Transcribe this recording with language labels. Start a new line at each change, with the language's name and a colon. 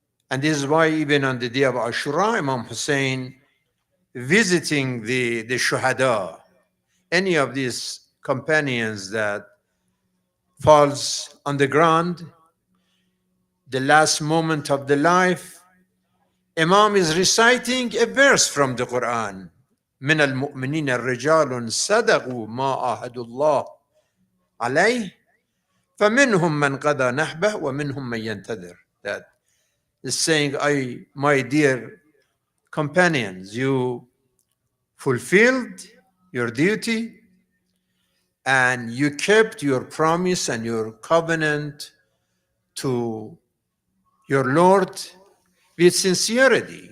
English: And this is why even on the day of Ashura, Imam Hussein visiting the shuhada, any of these companions that falls on the ground, the last moment of the life, Imam is reciting a verse from the Quran.
Arabic: من المؤمنين رجال صدقوا ما عاهدوا الله عليه فمنهم من قضى نحبه ومنهم من ينتظر.
English: That is saying, my dear companions, you fulfilled your duty and you kept your promise and your covenant to your Lord with sincerity.